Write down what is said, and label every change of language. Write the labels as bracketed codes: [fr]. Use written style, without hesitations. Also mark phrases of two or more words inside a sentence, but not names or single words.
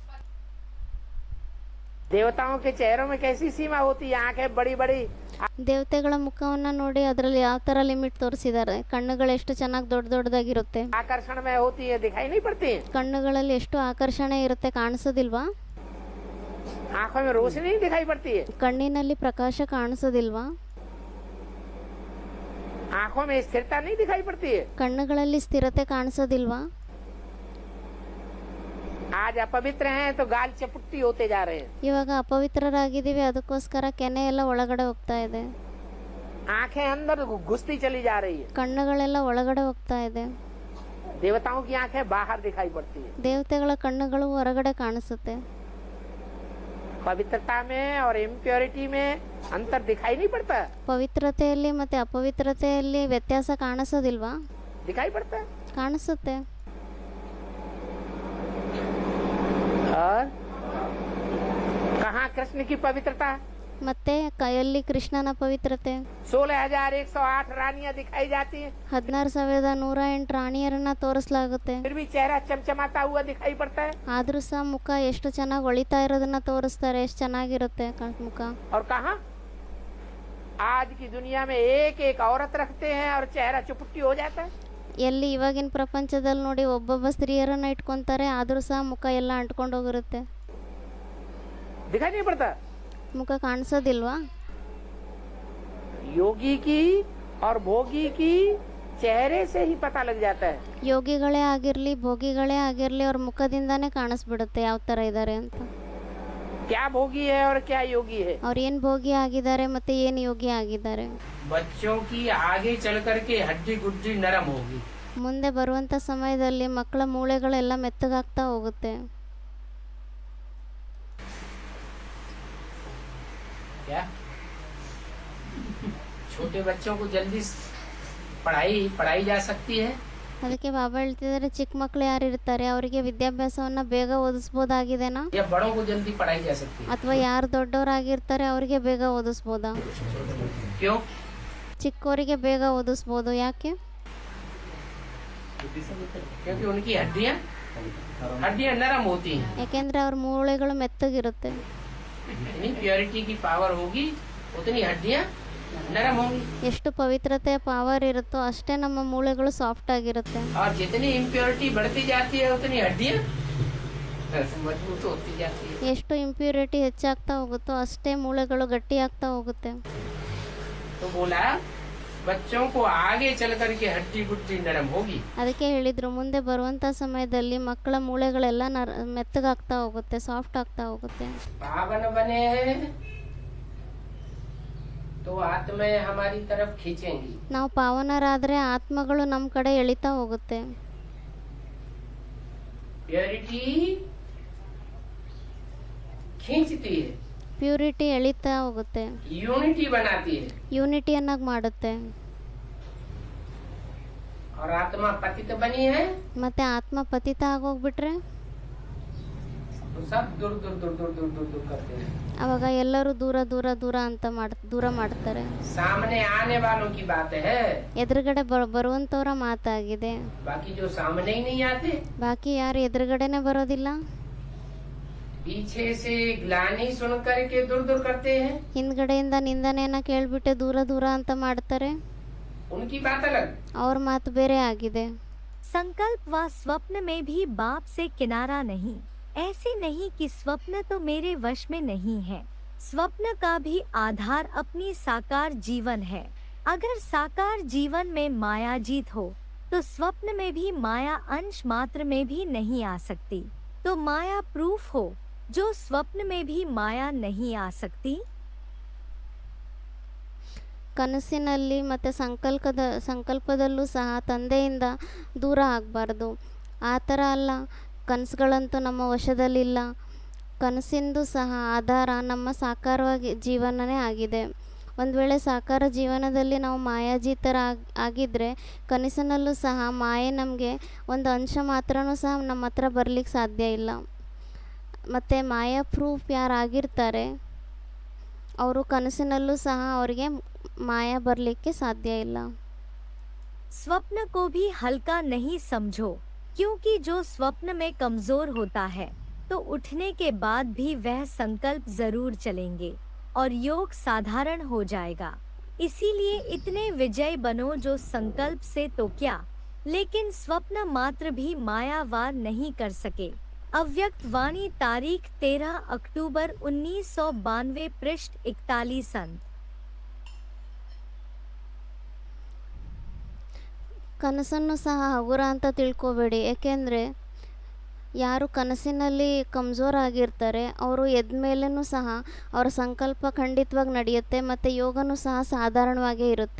[hi] देवताओं के चेहरों में कैसी सीमा होती है? आंखें बड़ी बड़ी. [kn] ದೇವತೆಗಳ ಮುಖವನ್ನ ನೋಡಿ ಅದರಲ್ಲಿ ಯಾವ ತರ ಲಿಮಿಟ್ ತೋರಿಸಿದ್ದಾರೆ. ಕಣ್ಣುಗಳು ಎಷ್ಟು ಚೆನ್ನಾಗಿ ದೊಡ್ಡ ದೊಡ್ಡದಾಗಿರುತ್ತೆ. [hi] आकर्षण में होती है, दिखाई नहीं पड़ती है. [kn] ಕಣ್ಣುಗಳಲ್ಲಿ ಎಷ್ಟು ಆಕರ್ಷಣೆ ಇರುತ್ತೆ, ಕಾಣಿಸೋದಿಲ್ವಾ? [hi] आंखों में रोशनी नहीं दिखाई पड़ती है. [kn] ಕಣ್ಣಿನಲ್ಲಿ ಪ್ರಕಾಶ ಕಾಣಿಸೋದಿಲ್ವಾ? [hi] आंखों में स्थिरता नहीं दिखाई पड़ती है. [kn] ಕಣ್ಣುಗಳಲ್ಲಿ ಸ್ಥಿರತೆ ಕಾಣಿಸೋದಿಲ್ವಾ? [hi] आज अपवित्र हैं तो गाल चपुट्टी होते जा रहे हैं. [kn] ಇವಾಗ ಅಪವಿತ್ರರಾಗಿದ್ದೀವಿ, ಅದಕ್ಕೋಸ್ಕರ ಕೆನೆ ಎಲ್ಲ ಒಳಗಡೆ ಹೋಗ್ತಾ ಇದೆ. [hi] आंखें अंदर घुसती चली जा रही है. [kn] ಕಣ್ಣುಗಳೆಲ್ಲ ಒಳಗಡೆ ಹೋಗ್ತಾ ಇದೆ. [hi] देवताओं की आंखें बाहर दिखाई पड़ती है. [kn] ದೇವತೆಗಳ ಕಣ್ಣುಗಳು ಹೊರಗಡೆ ಕಾಣಿಸುತ್ತೆ. [hi] पवित्रता में और इम्प्योरिटी में अंतर दिखाई नहीं पड़ता. [kn] ಪವಿತ್ರತೆಯಲ್ಲಿ ಮತ್ತೆ ಅಪವಿತ್ರತೆಯಲ್ಲಿ ವ್ಯತ್ಯಾಸ ಕಾಣಿಸೋದಿಲ್ವಾ? [hi] दिखाई पड़ता है. [kn] ಕಾಣಿಸುತ್ತೆ. [hi] और कहाँ कृष्ण की पवित्रता? [kn] ಮತ್ತೆ ಕೈಯಲ್ಲಿ ಕೃಷ್ಣನ ಪವಿತ್ರತೆ. [hi] 16,108 रानियां दिखाई जाती हैं. [kn] 16,108 ರಾಣಿಯರನ್ನ ತೋರಿಸಲಾಗುತ್ತೆ. [hi] फिर भी चेहरा चमचमाता हुआ दिखाई पड़ता है. [kn] ಆದ್ರೂ ಸಹ ಮುಖ ಎಷ್ಟು ಚೆನ್ನಾಗಿ ಹೊಳಿತಾ ಇರೋದನ್ನ ತೋರಿಸ್ತಾರೆ. ಎಷ್ಟು ಚೆನ್ನಾಗಿರುತ್ತೆ ಮುಖ. [hi] और कहाँ आज की दुनिया में एक एक औरत रखते हैं और चेहरा चुपट्टी हो जाता है. [kn] ಎಲ್ಲಿ ಇವಾಗಿನ ಪ್ರಪಂಚದಲ್ಲಿ ನೋಡಿ ಒಬ್ಬೊಬ್ಬ ಸ್ತ್ರೀಯರನ್ನ ಇಟ್ಕೊಂತಾರೆ, ಆದ್ರೂ ಸಹ ಮುಖ ಎಲ್ಲ ಅಂಟ್ಕೊಂಡು ಹೋಗಿರುತ್ತೆ. [hi] दिखाई नहीं पड़ता. [kn] ಮುಖ ಕಾಣಿಸೋದಿಲ್ವಾ? [hi] योगी की और भोगी की चेहरे से ही पता लग जाता है. [kn] ಯೋಗಿಗಳೇ ಆಗಿರ್ಲಿ ಭೋಗಿಗಳೇ ಆಗಿರ್ಲಿ ಅವ್ರ ಮುಖದಿಂದಾನೇ ಕಾಣಿಸ್ಬಿಡುತ್ತೆ ಯಾವ ತರ ಇದ್ದಾರೆ ಅಂತ. [hi] क्या भोगी है और क्या योगी है. [kn] ಅವ್ರು ಏನ್ ಭೋಗಿ ಆಗಿದ್ದಾರೆ ಮತ್ತೆ ಏನ್ ಯೋಗಿ ಆಗಿದ್ದಾರೆ. [hi] बच्चों की आगे चल करके हड्डी गुड्डी नरम होगी. [kn] ಮುಂದೆ ಬರುವಂತ ಸಮಯದಲ್ಲಿ ಮಕ್ಕಳ ಮೂಳೆಗಳೆಲ್ಲ ಮೆತ್ತಗಾಗ್ತಾ ಹೋಗುತ್ತೆ. [hi] क्या छोटे बच्चों को जल्दी पढ़ाई जा सकती है. [kn] ಅದಕ್ಕೆ ಬಾಬಾ ಹೇಳ್ತಿದ್ದಾರೆ, ಚಿಕ್ಕ ಮಕ್ಕಳು ಯಾರು ಇರ್ತಾರೆ ಅವರಿಗೆ ವಿದ್ಯಾಭ್ಯಾಸವನ್ನ ಬೇಗ ಓದಿಸ್ಬೋದಾಗಿದೆನಾ? [hi] या बड़ों को जल्दी पढ़ाई जा सकती है. [kn] ಅಥವಾ ಯಾರು ದೊಡ್ಡವರಾಗಿರ್ತಾರೆ ಅವರಿಗೆ ಬೇಗ ಓದಿಸ್ಬೋದಾ? [hi] क्यों? [kn] ಚಿಕ್ಕವರಿಗೆ ಬೇಗ ಓದಿಸ್ಬೋದು. ಯಾಕೆ? [hi] क्योंकि उनकी हड्डियां नरम होती हैं. [kn] ಯಾಕೆಂದ್ರೆ ಅವ್ರ ಮೂಳೆಗಳು ಮೆತ್ತಗಿರುತ್ತೆ. [hi] जितनी प्योरिटी की पावर होगी उतनी हड्डियां नरम होंगी. [kn] ಎಷ್ಟು ಪವಿತ್ರತೆ ಪಾವರ್ ಇರುತ್ತೋ ಅಷ್ಟೇ ನಮ್ಮ ಮೂಳೆಗಳು ಸಾಫ್ಟ್ ಆಗಿರುತ್ತೆ. [hi] और जितनी इम्प्योरिटी बढ़ती जाती है उतनी हड्डियां मजबूत होती जाती है. [kn] ಎಷ್ಟು ಇಂಪ್ಯೂರಿಟಿ ಹೆಚ್ಚಾಗ್ತಾ ಹೋಗುತ್ತೋ ಅಷ್ಟೇ ಮೂಳೆಗಳು ಗಟ್ಟಿ ಆಗ್ತಾ ಹೋಗುತ್ತೆ. [hi] तो बोला बच्चों को आगे चल करके हड्डी गुड्डी नरम होगी. [kn] ಅದಕ್ಕೆ ಹೇಳಿದ್ರು, ಮುಂದೆ ಬರುವಂತ ಸಮಯದಲ್ಲಿ ಮಕ್ಕಳ ಮೂಳೆಗಳೆಲ್ಲ ಮೆತ್ತಗಾಗ್ತಾ ಹೋಗುತ್ತೆ, ಸಾಫ್ಟ್ ಆಗ್ತಾ ಹೋಗುತ್ತೆ. [hi] पावन बने तो आत्माएं हमारी तरफ खींचेंगी. [kn] ನಾವು ಪಾವನರಾದ್ರೆ ಆತ್ಮಗಳು ನಮ್ಮ ಕಡೆ ಎಳಿತಾ ಹೋಗುತ್ತೆ. [hi] प्योरिटी खींचती है. [kn] ಪ್ಯೂರಿಟಿ ಎಳಿತಾ ಹೋಗುತ್ತೆ. [hi] यूनिटी बनाती है. [kn] ಯೂನಿಟಿಯನ್ನಾಗಿ ಮಾಡುತ್ತೆ. [hi] और आत्मा पतित बनी है [kn] ಮತ್ತು ಆತ್ಮ ಪತಿತ ಆಗೋಗ್ಬಿಟ್ರೆ [hi] तो सब दूर दूर दूर दूर दूर दूर दूर करते हैं। [kn] ಅವಾಗ ಎಲ್ಲರೂ ದೂರ ದೂರ ದೂರ ಅಂತ ದೂರ ಮಾಡ್ತಾರೆ. [hi] सामने आने वालों की बात है, [kn] ಎದುರುಗಡೆ ಬರುವಂತವರ ಮಾತಾಗಿದೆ. [hi] बाकी जो सामने ही नहीं आते, [kn] ಬಾಕಿ ಯಾರು ಎದುರುಗಡೆನೆ ಬರೋದಿಲ್ಲ. [hi] पीछे से ग्लानि सुन करके दूर दूर करते हैं, [kn] ಹಿಂದ್ಗಡೆಯಿಂದ ನಿಂದನೆಯನ್ನ ಕೇಳ್ಬಿಟ್ಟೆ ದೂರ ದೂರ ಅಂತ ಮಾಡ್ತಾರೆ. [hi] उनकी बात अलग। [kn] ಅವ್ರ ಮಾತು ಬೇರೆ ಆಗಿದೆ. [hi] संकल्प व स्वप्न में भी बाप से किनारा नहीं। ऐसे नहीं कि स्वप्न तो मेरे वश में नहीं है। स्वप्न का भी आधार अपनी साकार जीवन है। अगर साकार जीवन में माया जीत हो तो स्वप्न में भी माया अंश मात्र में भी नहीं आ सकती। तो माया प्रूफ हो जो स्वप्न में भी माया नहीं आ सकती। [kn] ಕನಸಿನಲ್ಲಿ ಮತ್ತು ಸಂಕಲ್ಪದಲ್ಲೂ ಸಹ ತಂದೆಯಿಂದ ದೂರ ಆಗಬಾರ್ದು. ಆ ಥರ ಅಲ್ಲ, ಕನಸುಗಳಂತೂ ನಮ್ಮ ವಶದಲ್ಲಿಲ್ಲ. ಕನಸಿಂದು ಸಹ ಆಧಾರ ನಮ್ಮ ಸಾಕಾರವಾಗಿ ಜೀವನನೇ ಆಗಿದೆ. ಒಂದು ವೇಳೆ ಸಾಕಾರ ಜೀವನದಲ್ಲಿ ನಾವು ಮಾಯಾಜೀತರ ಆಗಿದ್ದರೆ ಕನಸಿನಲ್ಲೂ ಸಹ ಮಾಯೆ ನಮಗೆ ಒಂದು ಅಂಶ ಮಾತ್ರನೂ ಸಹ ನಮ್ಮ ಹತ್ರ ಬರಲಿಕ್ಕೆ ಸಾಧ್ಯ ಇಲ್ಲ. ಮತ್ತು ಮಾಯಾ ಪ್ರೂಫ್ ಯಾರಾಗಿರ್ತಾರೆ ಅವರು ಕನಸಿನಲ್ಲೂ ಸಹ ಅವರಿಗೆ ಮಾಯಾ ಬರಲಿಕ್ಕೆ ಸಾಧ್ಯ ಇಲ್ಲ. [hi] स्वप्न को भी हल्का नहीं समझो, क्योंकि जो स्वप्न में कमजोर होता है तो उठने के बाद भी वह संकल्प जरूर चलेंगे और योग साधारण हो जाएगा। इसीलिए इतने विजय बनो जो संकल्प से तो क्या, लेकिन स्वप्न मात्र भी मायावार नहीं कर सके। अव्यक्त वाणी तारीख 13 अक्टूबर 1992 पृष्ठ 41 अंत। [kn] ಕನಸನ್ನು ಸಹ ಹಗುರ ಅಂತ ತಿಳ್ಕೊಬೇಡಿ. ಏಕೆಂದರೆ ಯಾರು ಕನಸಿನಲ್ಲಿ ಕಮ್ಜೋರ್ ಆಗಿರ್ತಾರೆ ಅವರು ಎದ್ದ ಮೇಲೂ ಸಹ ಅವರ ಸಂಕಲ್ಪ ಖಂಡಿತವಾಗಿ ನಡೆಯುತ್ತೆ ಮತ್ತು ಯೋಗನೂ ಸಹ ಸಾಧಾರಣವಾಗೇ ಇರುತ್ತೆ.